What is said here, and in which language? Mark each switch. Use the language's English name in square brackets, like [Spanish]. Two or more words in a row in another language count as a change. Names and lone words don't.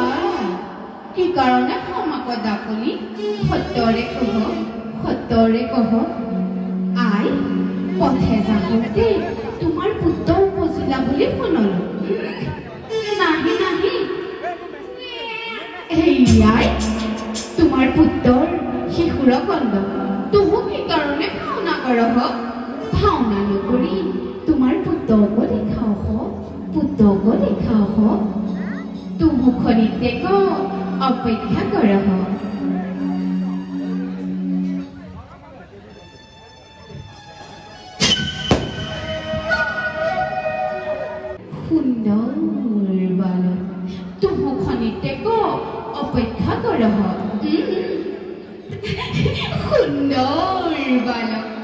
[Assamese] কি কারণে ক্ষমাক ডাকলি সত্যরে কহ আই পথে যাওঁতে তোমাৰ পুত্ৰ উপজিলা বুলি শুনলো নাহি এইয়াই তোমাৰ পুত্ৰৰ শিশুৰ কন্দ তুহু কি কারণে ভাওনা করহ ভাওনা নকরি তোমার পুত্রকে দেখাও তুহু খনিতে অপেক্ষা করহ সুন্দর বালক তুহু খনিতে অপেক্ষা করহ সুন্দর বালক